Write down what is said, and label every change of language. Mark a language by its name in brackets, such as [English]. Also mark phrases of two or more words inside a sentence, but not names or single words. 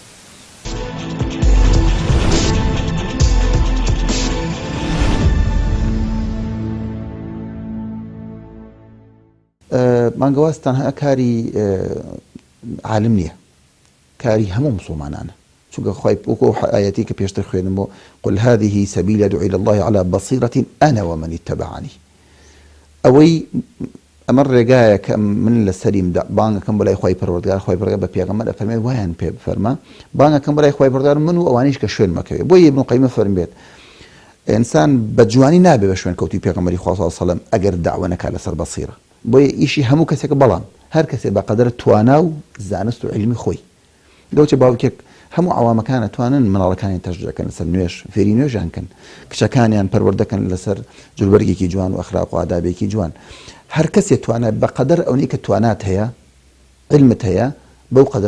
[Central Kurdish] بانگەواز تەنها کاری عالم نییە کاری هەموو مسلمانانە چونکە خوای وەکو ئاەتی کە پێشتر خوێنمەوە [Arabic] قل هذه سبيل أدعو إلى الله على بصيرة أنا ومن اتبعني [Central Kurdish] ئەوەی ئەمە ڕێگایە کە من لە سەریم بانگەکەم بەلای خۆی پەروەردگار خۆی پەروەردگار بە پێغەمبەر ئەفەرمێت وایان پێ بفەرما بانگەکەم بەلای خۆی پەروەردگار من و ئەوانیش کە شوێن مەکەوێت بۆ ابن قەیمە فەرمێت ئینسان بە جوانی نابێ بە شوێن کەوتی پێغەمبەری خوا [Arabic] صلی الله علیه و [Central Kurdish] سلم ئەگەر داوا نەکات لەسەر بەسیرە بۆیە ئیشی هەموو کەسێک بەڵام هەر کەسێ بەقەدر توانا و زانست و علمی خۆی دەوچە باوکێک هەموو عوامەکان ئەتوانن مناڵەکانی تەشجیعکەن لەسەر نوێژ فێری نوێژیان کەن کچەکانیان پەروەردەکەن لەسەر جلوبەرگێکی جوان و ئەخلاق و ئادابێکی جوان هەر کەسێ توانە بەقەدر ئەوەی کە توانات هەیە علمت هەیە بەو قەدر